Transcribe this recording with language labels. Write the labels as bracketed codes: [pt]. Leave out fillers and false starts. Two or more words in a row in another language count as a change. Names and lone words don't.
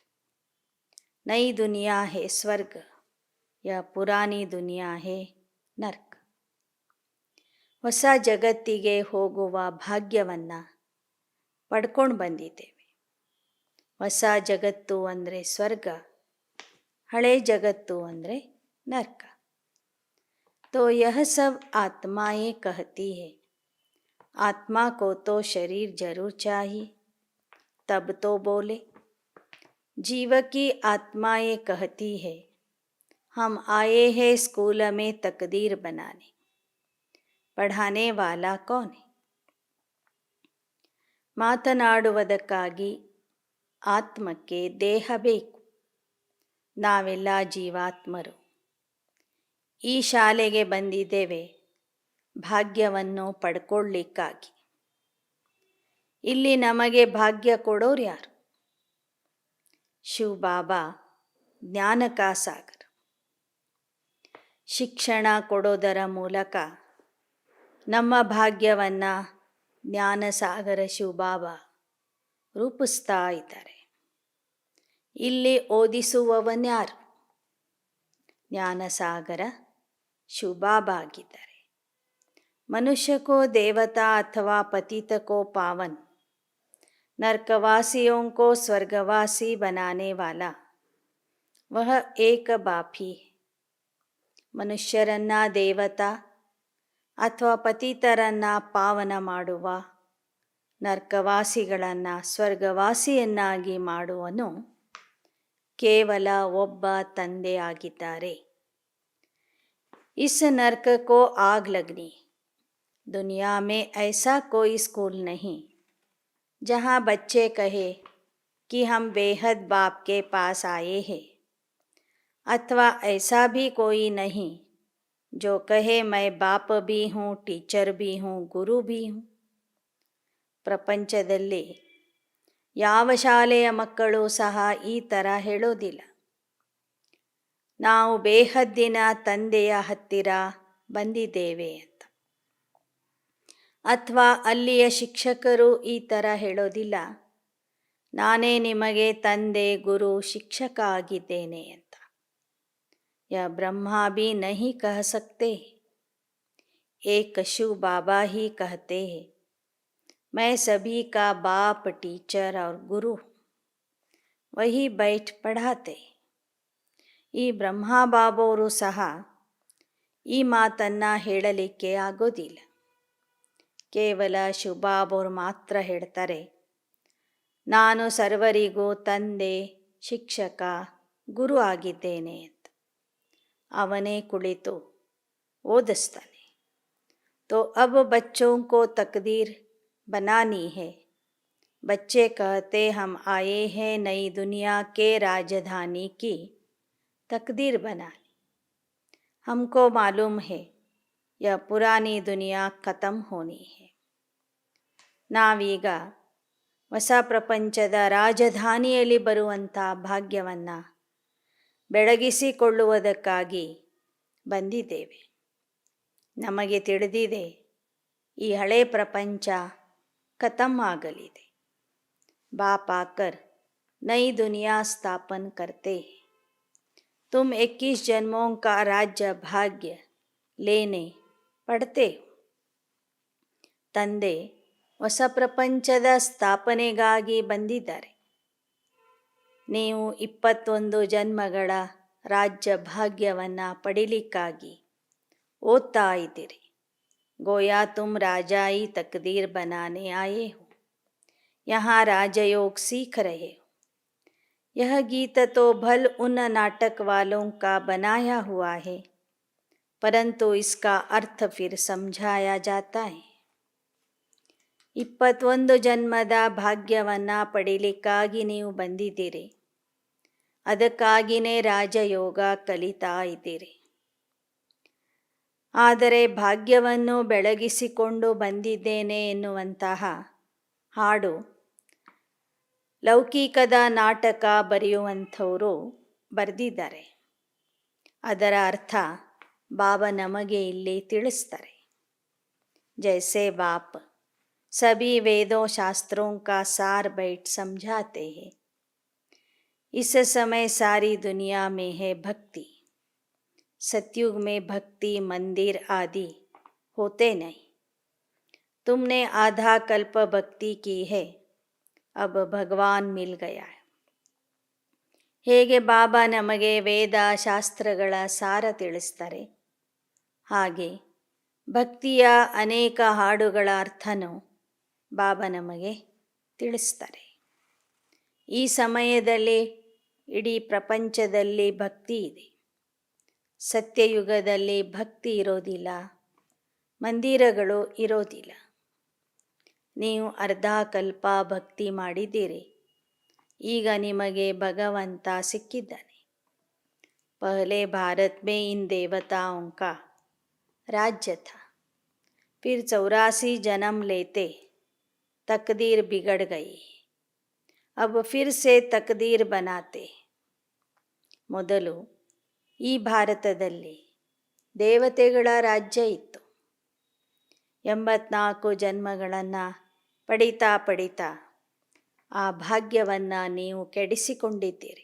[hi] नई दुनिया है स्वर्ग, या पुरानी दुनिया है नर्क. [kn] ಹೊಸ ಜಗತ್ತಿಗೆ ಹೋಗುವ ಭಾಗ್ಯವನ್ನು ಪಡ್ಕೊಂಡು ಬಂದಿದ್ದೇವೆ. ಹೊಸ ಜಗತ್ತು ಅಂದರೆ ಸ್ವರ್ಗ, ಹಳೆ ಜಗತ್ತು ಅಂದರೆ नरक. [hi] तो यह सब आत्माएं कहती है. आत्मा को तो शरीर जरूर चाहिए, तब तो बोले. जीव की आत्माएं कहती है, हम आए हैं स्कूल में तकदीर बनाने. पढ़ाने वाला कौन है? [kn] ಮಾತನಾಡುವುದಕ್ಕಾಗಿ ಆತ್ಮಕ್ಕೆ ದೇಹ ಬೇಕು. ನಾವೆಲ್ಲ ಜೀವಾತ್ಮರು. ಈ ಶಾಲೆಗೆ ಬಂದಿದ್ದೇವೆ ಭಾಗ್ಯವನ್ನು ಪಡ್ಕೊಳ್ಳಿಕ್ಕಾಗಿ. ಇಲ್ಲಿ ನಮಗೆ ಭಾಗ್ಯ ಕೊಡೋರು ಯಾರು? ಶಿವ ಬಾಬಾ ಜ್ಞಾನಕ ಸಾಗರ. ಶಿಕ್ಷಣ ಕೊಡೋದರ ಮೂಲಕ ನಮ್ಮ ಭಾಗ್ಯವನ್ನು ಜ್ಞಾನಸಾಗರ ಶಿವಬಾಬಾ ರೂಪಿಸ್ತಾ ಇದ್ದಾರೆ. ಇಲ್ಲಿ ಓದಿಸುವವನ್ಯಾರು? ಜ್ಞಾನಸಾಗರ ಶಿವಬಾಬಾ ಆಗಿದ್ದಾರೆ. [hi] मनुष्य को देवता अथवा पतित को पावन, नरकवासियों को स्वर्गवासी बनाने वाला वह एक बाप ही है. [kn] ಮನುಷ್ಯರನ್ನ ದೇವತಾ ಅಥವಾ ಪತಿತರನ್ನ ಪಾವನ ಮಾಡುವ, ನರ್ಕವಾಸಿಗಳನ್ನು ಸ್ವರ್ಗವಾಸಿಯನ್ನಾಗಿ ಮಾಡುವನು ಕೇವಲ ಒಬ್ಬ ತಂದೆ ಆಗಿದ್ದಾರೆ. [hi] इस नर्क को आग लगनी. दुनिया में ऐसा कोई स्कूल नहीं जहाँ बच्चे कहे कि हम बेहद बाप के पास आए हैं, अथवा ऐसा भी कोई नहीं जो कहे मैं बाप भी हूँ, टीचर भी हूँ, गुरु भी हूँ. [kn] ಪ್ರಪಂಚದಲ್ಲಿ ಯಾವ ಶಾಲೆಯ ಮಕ್ಕಳು ಸಹ ಈ ಥರ ಹೇಳೋದಿಲ್ಲ, ನಾವು ಬೇಹದ್ದಿನ ತಂದೆಯ ಹತ್ತಿರ ಬಂದಿದ್ದೇವೆ ಅಂತ. ಅಥವಾ ಅಲ್ಲಿಯ ಶಿಕ್ಷಕರು ಈ ಥರ ಹೇಳೋದಿಲ್ಲ, ನಾನೇ ನಿಮಗೆ ತಂದೆ, ಗುರು, ಶಿಕ್ಷಕ ಆಗಿದ್ದೇನೆ ಅಂತ. [hi] या ब्रह्मा भी नहीं कह सकते, एक शिव बाबा ही कहते हैं, मैं सभी का बाप, टीचर और गुरु, वही बैठ पढ़ाते. [kn] ಈ ಬ್ರಹ್ಮಾ ಬಾಬೋರು ಸಹ ಈ ಮಾತನ್ನು ಹೇಳಲಿಕ್ಕೆ ಆಗೋದಿಲ್ಲ. ಕೇವಲ ಶಿವಬಾಬೋರು ಮಾತ್ರ ಹೇಳ್ತಾರೆ, ನಾನು ಸರ್ವರಿಗೂ ತಂದೆ, ಶಿಕ್ಷಕ, ಗುರು ಆಗಿದ್ದೇನೆ ಅಂತ. ಅವನೇ ಕುಳಿತು ಓದಿಸ್ತಾನೆ. [hi] तो अब बच्चों को तकदीर बनानी है. बच्चे कहते हम आए हैं नई दुनिया के राजधानी की तकदीर बनाने. हमको मालूम है यह पुरानी दुनिया खत्म होनी है. [kn] ನಾವೀಗ ಹೊಸ ಪ್ರಪಂಚದ ರಾಜಧಾನಿಯಲ್ಲಿ ಬರುವಂಥ ಭಾಗ್ಯವನ್ನು ಬೆಳಗಿಸಿಕೊಳ್ಳುವುದಕ್ಕಾಗಿ ಬಂದಿದ್ದೇವೆ. ನಮಗೆ ತಿಳಿದಿದೆ ಈ ಹಳೆ ಪ್ರಪಂಚ ಖತಮ್ ಆಗಲಿದೆ. [hi] बाप आकर नई दुनिया स्थापन करते. तुम 21 जन्मों का राज्य भाग्य लेने पड़ते हो. [kn] ತಂದೆ ಹೊಸ ಪ್ರಪಂಚದ ಸ್ಥಾಪನೆಗಾಗಿ ಬಂದಿದ್ದಾರೆ. ನೀವು 21 ಜನ್ಮಗಳ ರಾಜ್ಯ ಭಾಗ್ಯವನ್ನು ಪಡಿಲಿಕ್ಕಾಗಿ ಓದ್ತಾ ಇದ್ದೀರಿ. [hi] गोया तुम राजाई तकदीर बनाने आए हो, यहाँ राजयोग सीख रहे हो. यह गीत तो भल उन नाटक वालों का बनाया हुआ है, परंतु इसका अर्थ फिर समझाया जाता है. [kn] 21 ಜನ್ಮದ ಭಾಗ್ಯವನ್ನು ಪಡೀಲಿಕ್ಕಾಗಿ ನೀವು ಬಂದಿದ್ದೀರಿ. ಅದಕ್ಕಾಗಿಯೇ ರಾಜಯೋಗ ಕಲಿತಾ ಇದ್ದೀರಿ. ಆದರೆ ಭಾಗ್ಯವನ್ನು ಬೆಳಗಿಸಿಕೊಂಡು ಬಂದಿದ್ದೇನೆ ಎನ್ನುವಂತಹ ಹಾಡು ಲೌಕಿಕದ ನಾಟಕ ಬರೆಯುವಂಥವರು ಬರೆದಿದ್ದಾರೆ. ಅದರ ಅರ್ಥ ಬಾಬಾ ನಮಗೆ ಇಲ್ಲಿ ತಿಳಿಸ್ತಾರೆ. [hi] जैसे बाप सभी वेदों शास्त्रों का सार बैठ समझाते हैं, इस समय सारी दुनिया में है भक्ति. सतयुग में भक्ति मंदिर आदि होते नहीं. तुमने आधा कल्प भक्ति की है, अब भगवान मिल गया है. [kn] ಹೇಗೆ ಬಾಬಾ ನಮಗೆ ವೇದ ಶಾಸ್ತ್ರಗಳ ಸಾರ ತಿಳಿಸ್ತಾರೆ, ಹಾಗೆ ಭಕ್ತಿಯ ಅನೇಕ ಹಾಡುಗಳ ಅರ್ಥನೂ ಬಾಬಾ ನಮಗೆ ತಿಳಿಸ್ತಾರೆ. ಈ ಸಮಯದಲ್ಲಿ ಇಡೀ ಪ್ರಪಂಚದಲ್ಲಿ ಭಕ್ತಿ ಇದೆ. ಸತ್ಯಯುಗದಲ್ಲಿ ಭಕ್ತಿ ಇರೋದಿಲ್ಲ, ಮಂದಿರಗಳು ಇರೋದಿಲ್ಲ. ನೀವು ಅರ್ಧ ಕಲ್ಪ ಭಕ್ತಿ ಮಾಡಿದ್ದೀರಿ, ಈಗ ನಿಮಗೆ ಭಗವಂತ ಸಿಕ್ಕಿದ್ದಾನೆ. [hi] पहले भारत में इन देवताओं का राज्य था, फिर 84 जन्म लेते तकदीर बिगड़ गई, अब फिर से तकदीर बनाते. [kn] ಮೊದಲು ಈ ಭಾರತದಲ್ಲಿ ದೇವತೆಗಳ ರಾಜ್ಯ ಇತ್ತು. 84 ಜನ್ಮಗಳನ್ನು ಪಡಿತಾ ಪಡಿತಾ ಆ ಭಾಗ್ಯವನ್ನು ನೀವು ಕೆಡಿಸಿಕೊಂಡಿದ್ದೀರಿ.